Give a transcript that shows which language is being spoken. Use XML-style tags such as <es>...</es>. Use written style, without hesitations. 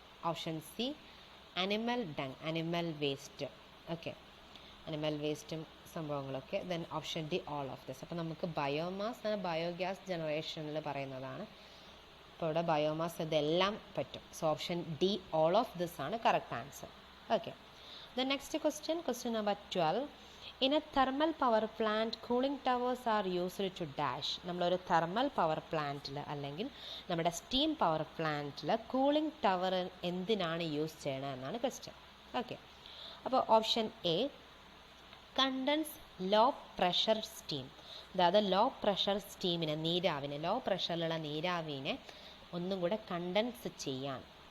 <en>Option C animal dung, animal waste. Okay, animal വേസ്റ്റും സംഭവങ്ങളൊക്കെ. Then option D all of this.</en> <ml>അപ്പോൾ നമുക്ക് biomass എന്ന ബയോഗ്യാസ് ജനറേഷനിൽ പറയുന്നതാണ്. അപ്പോൾ ഇവിടെ ബയോമാസ് ഇതെല്ലാം പറ്റും.</ml> <en>so option D all of this</en> <ml>ആണ് correct answer.</ml> <en>Okay, the next question number 12. in a thermal power plant cooling towers are used to dash.</en> <ml>നമ്മളൊരു തെർമൽ പവർ പ്ലാന്റിൽ അല്ലെങ്കിൽ നമ്മുടെ സ്റ്റീം പവർ പ്ലാന്റിൽ കൂളിംഗ് ടവർ എന്തിനാണ് use ചെയ്യണത് എന്നാണ് question. Okay, അപ്പോൾ</ml> <en>option A condense low pressure steam,</en> <ml>അതായത് ലോ പ്രഷർ സ്റ്റീമിനെ, നീരാവിനെ, ലോ പ്രഷറിലുള്ള നീരാവിനെ ഒന്നും കൂടെ കണ്ടൻസ് ചെയ്യാൻ.</ml>